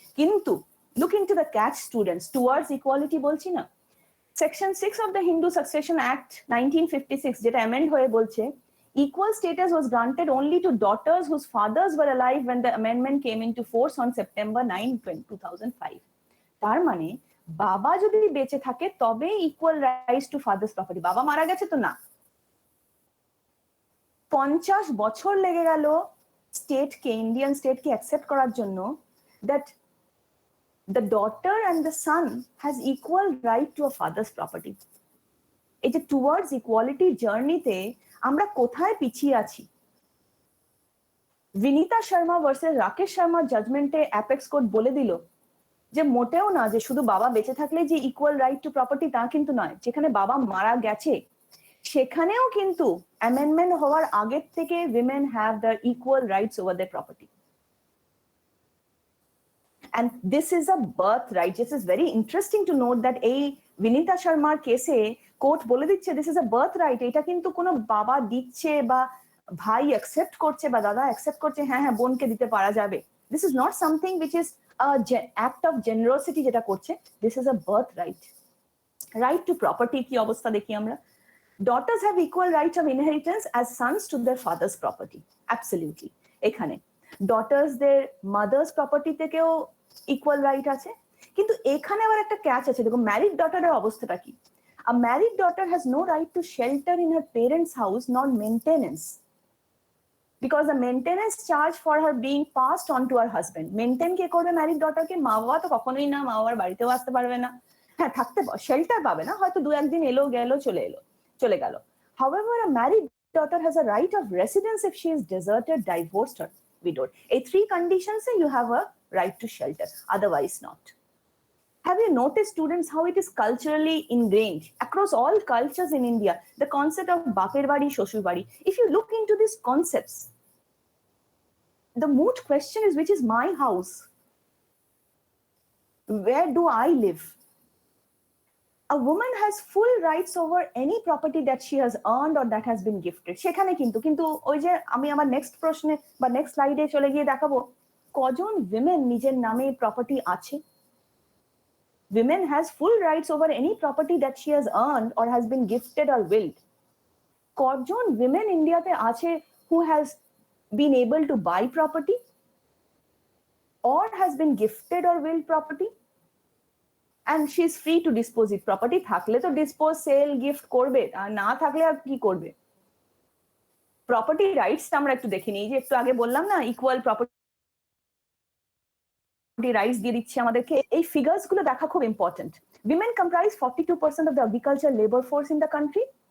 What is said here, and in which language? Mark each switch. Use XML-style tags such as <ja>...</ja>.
<en>কিন্তু look into the catch students, towards equality</en> <bn>বলছি না,</bn> <en>section 6 of the Hindu succession act 1956</en> <bn>যেটা অ্যামেন্ড হয়ে বলছে,</bn> <en>equal status was granted only to daughters whose fathers were alive when the amendment came into force on September 9, 2005.</en> <bn>তার মানে বাবা যদি বেঁচে থাকে তবে</bn> <en>equal rights to father's property,</en> <bn>বাবা মারা গেছে তো না। 50 বছর লেগে গেল স্টেটকে, ইন্ডিয়ান স্টেটকে অ্যাকসেপ্ট করার জন্য</bn> <en>That the daughter and the son has equal right to a father's property.</en> <bn>এই যে টুয়ার্ডস ইকুয়ালিটি জার্নিতে আমরা কোথায় পিছিয়ে আছি। বিনীতা শর্মা ভার্সেস রাকেশ শর্মার জাজমেন্টে অ্যাপেক্স কোর্ট বলে দিল যে মোটেও না যে শুধু বাবা বেঁচে থাকলে যে ইকুয়াল রাইট টু প্রপার্টি তা কিন্তু নয়, যেখানে বাবা মারা গেছে সেখানেও কিন্তু অ্যামেন্ডমেন্ট হওয়ার আগের থেকে</bn> <en>Women have the equal rights over the property. And this is a birthright. This is very interesting to note that</en> <bn>এই বিনীতা শর্মার কেসে কোর্ট বলে দিচ্ছে</bn> <en>This is a birthright.</en> <bn>এটা কিন্তু কোনো বাবা দিচ্ছে বা ভাই অ্যাকসেপ্ট করছে বা দাদা অ্যাকসেপ্ট করছে হ্যাঁ হ্যাঁ বোনকে দিতে পারা যাবে,</bn> <en>this is not something which is act of generosity</en> <bn>যেটা করছে,</bn> <en>This is a birthright. Right to property</en> <bn>কি অবস্থা দেখি আমরা,</bn> <en>daughters have equal right of inheritance as sons to their father's property. Absolutely.</en> <bn>এখানে daughters দের mother's property থেকেও equal right আছে, কিন্তু এখানে আবার একটা ক্যাচ আছে। দেখো ম্যারিড ডটারের অবস্থাটা কি,</bn> <en>a married daughter has no right to shelter in her parents house nor maintenance, because the maintenance charge for her being passed on to her husband.</en> <bn>Maintain কে করবে ম্যারিড ডটারকে, মা বাবা তো কখনোই না, মা বাবার বাড়িতেও আসতে পারবে না, হ্যাঁ থাকতে শেল্টার পাবে না, হয়তো দু একদিন এলো গেল চলে গেল।</bn> <en>However, a married daughter has a right of residence if she is deserted, divorced or widowed. এই three conditions you have a right to shelter, otherwise not. Have you noticed, students, how it is culturally ingrained across all cultures in India, the concept of Bapir Badi, Shoshur Badi? If you look into these concepts, the moot question is, which is my house? Where do I live? A woman has full rights over any property that she has earned or that has been gifted.</en> <bn>সেখানে কিন্তু ওই যে আমি আমার next প্রশ্নে বা next স্লাইডে চলে গিয়ে দেখাবো কজন women নিজের নামে প্রপার্টি আছে।</bn> <en>Women has full rights over any property that she has earned or has been gifted or willed.</en> <bn>কজন women ইন্ডিয়াতে আছে</bn> <en>who has been able to buy property or has been gifted or willed property? And she is free to dispose it.</en> <bn>Property থাকলে তো dispose, sale, gift করবে, আর না থাকলে আর কি করবে। প্রপার্টি রাইটস আমরা একটু দেখে নিই, যে একটু আগে বললাম না ইকুয়াল প্রপার্টি রাইটস দিয়ে দিচ্ছে আমাদেরকে, এই ফিগার্স গুলো দেখা খুব important.</bn> <en>Women comprise 42% of the agriculture labour force in the country.</en>